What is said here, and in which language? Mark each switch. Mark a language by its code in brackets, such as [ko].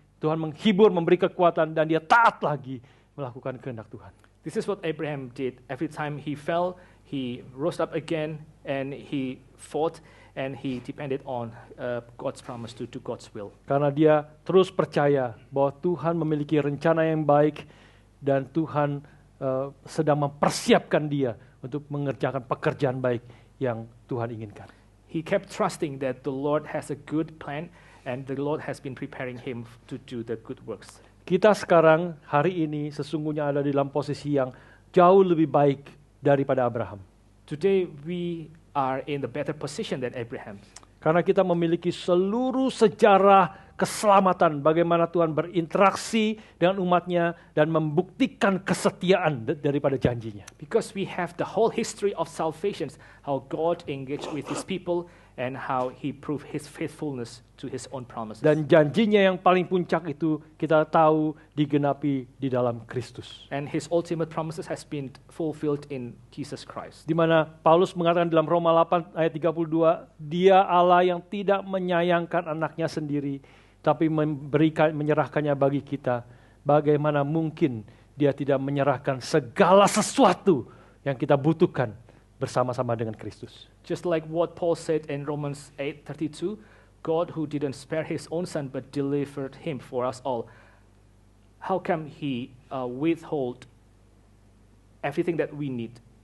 [id] Tuhan menghibur, memberi kekuatan dan dia taat lagi melakukan kehendak Tuhan. [en] This is what Abraham did. Every time he fell, he rose up again and he fought and he depended on God's promise to do God's will. [id] Karena dia terus percaya bahwa Tuhan memiliki rencana yang baik dan Tuhan sedang mempersiapkan dia untuk mengerjakan pekerjaan baik yang Tuhan inginkan. [en] He kept trusting that the Lord has a good plan and the Lord has been preparing him to do the good works. [id] Kita sekarang hari ini sesungguhnya ada di dalam posisi yang jauh lebih baik daripada Abraham. [en] Today we are in the better position than Abraham. [id] Karena kita memiliki seluruh sejarah keselamatan, bagaimana Tuhan berinteraksi dengan umatnya dan membuktikan kesetiaan daripada janjinya. [en] Because we have the whole history of salvation, how God engaged with his people and how he proved his faithfulness to his own promises. [id] Dan janjinya yang paling puncak itu kita tahu digenapi di dalam Kristus. [en] And his ultimate promises has been fulfilled in Jesus Christ. [id] Di mana Paulus mengatakan dalam Roma 8 ayat 32, Dia Allah yang tidak menyayangkan anaknya sendiri, tapi menyerahkannya bagi kita. Bagaimana mungkin Dia tidak menyerahkan segala sesuatu yang kita butuhkan bersama-sama dengan Kristus. [en] Just like what Paul said in Romans 8:32, God who didn't spare his own son but delivered him for us all, how come he withhold everything that we need